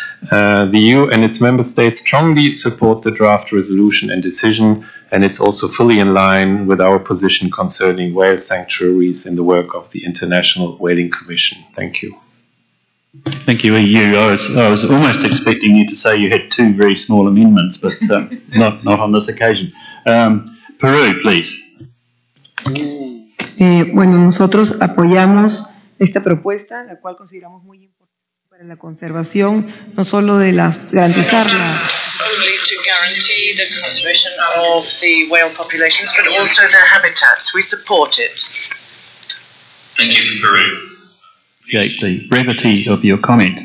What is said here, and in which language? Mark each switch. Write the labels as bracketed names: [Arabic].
[English] The EU and its member states strongly support the draft resolution and decision, and it's also fully in line with our position concerning whale sanctuaries in the work of the International Whaling Commission. Thank you. Thank you, EU. I was almost expecting you to say you had two very small amendments, but not on this occasion. Peru, please. [Spanish] Bueno, nosotros apoyamos esta propuesta, la cual consideramos muy importante para la conservación, no solo de garantizar [English] only to guarantee the conservation of the whale populations, but also their habitats. We support it. Thank you, Peru. Appreciate the brevity of your comment.